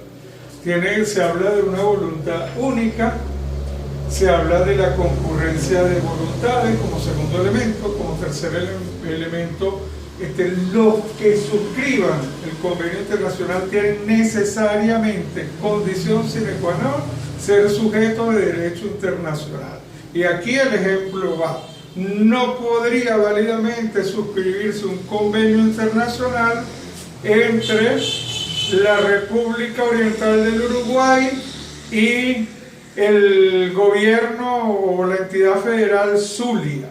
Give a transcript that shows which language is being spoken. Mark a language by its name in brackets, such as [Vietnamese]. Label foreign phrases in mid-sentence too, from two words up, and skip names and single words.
[Spanish] Se habla de una voluntad única, se habla de la concurrencia de voluntades como segundo elemento, como tercer elemento, los que suscriban el convenio internacional tienen necesariamente condición [Latin] sine qua non [Spanish] ser sujetos de derecho internacional. Y aquí el ejemplo va: no podría válidamente suscribirse un convenio internacional entre la República Oriental del Uruguay y el gobierno o la entidad federal Zulia.